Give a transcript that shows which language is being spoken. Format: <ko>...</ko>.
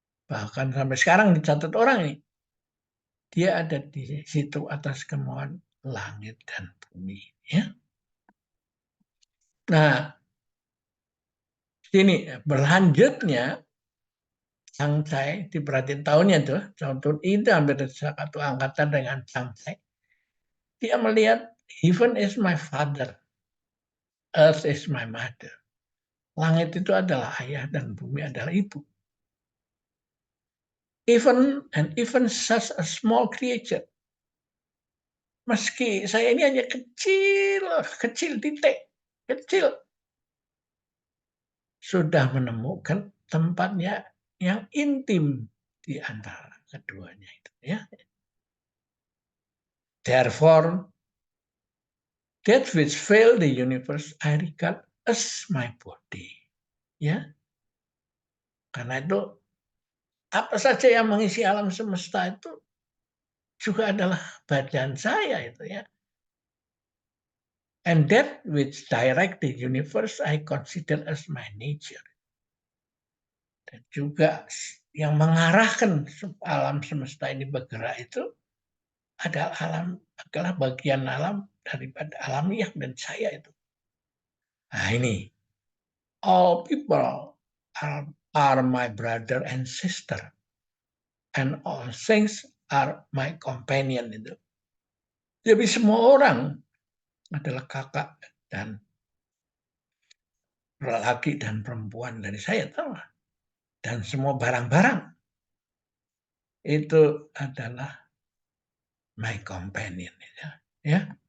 <id>Bahkan sampai sekarang dicatat orang ini. Dia ada di situ atas kemauan langit dan bumi. Ya. Nah, sini berlanjutnya Chiang Chai diperhatiin tahunnya tuh, tahun itu hampir satu angkatan dengan Chiang Chai. Dia melihat</id> <en>heaven is my father, earth is my mother.</en> <id>Langit itu adalah ayah dan bumi adalah ibu.</id> <en>Even such a small creature.</en> <id>Meski saya ini hanya kecil titik, kecil. Sudah menemukan tempatnya yang intim di antara keduanya itu ya.</id> <en>Therefore, that which fill the universe I regard as my body.</en> <id>Ya. Karena itu apa saja yang mengisi alam semesta itu juga adalah badan saya itu ya.</id> <en>And that which direct the universe I consider as my nature.</en> <id>Dan juga yang mengarahkan alam semesta ini bergerak itu adalah bagian alam daripada alamiah dan saya itu. Nah ini,</id> <en>all people are my brother and sister, and all things are my companion itu.</en> <id>Jadi semua orang adalah kakak dan laki dan perempuan dari saya tahu. Dan semua barang-barang itu adalah</id> <en>my companion.</en> <id>Ya.</id>